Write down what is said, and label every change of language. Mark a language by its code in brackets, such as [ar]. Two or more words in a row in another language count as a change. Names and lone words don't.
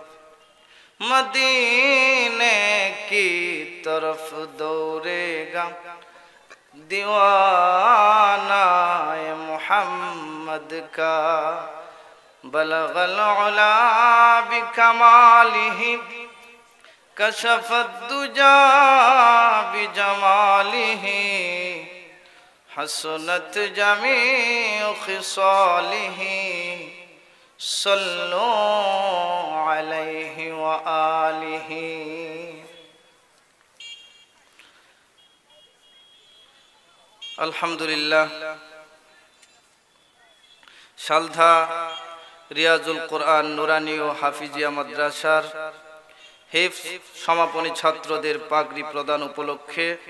[ur] مدینے کی طرف دوڑے گا دیوانہ محمد کا [ar] بلغ العلا بکمالہ کشف الدجا بجمالہ حسنت جمیع خصالہ صلوا علیہ وآلہ [bn] আলহামদুলিল্লাহ শালধা রিয়াজুল কোরআন নুরানি ও হাফিজিয়া মাদ্রাসার হিফজ সমাপনী ছাত্রদের পাগড়ি প্রদান উপলক্ষে